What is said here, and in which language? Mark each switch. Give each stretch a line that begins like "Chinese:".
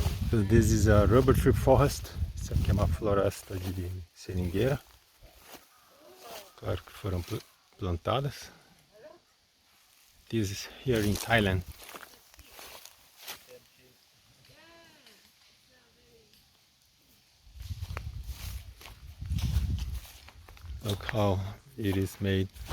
English: So this is a rubber tree forest.
Portuguese: Isso aqui é uma floresta de seringueira. Claro que foram plantadas.
English: This is here in Thailand. Look how it is made.